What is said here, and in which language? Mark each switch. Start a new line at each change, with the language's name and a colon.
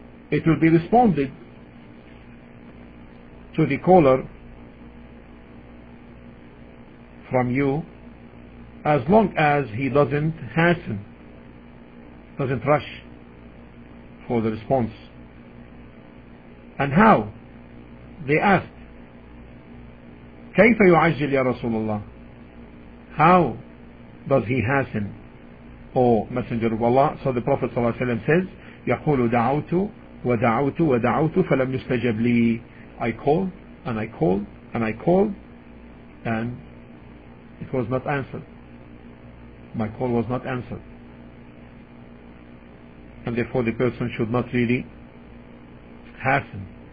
English: It will be responded to the caller from you as long as he doesn't hasten, doesn't rush for the response. And how? They asked,
Arabic: كيف يعجل يا رسول الله?
English: How does he hasten, O Messenger of Allah? So the Prophet
Arabic: صلى الله عليه وسلم
English: says,
Arabic: يقول دعوت ودعوت ودعوت فلم يستجب لي.
English: I called and I called and I called and it was not answered. My call was not answered. And therefore the person should not really hasten.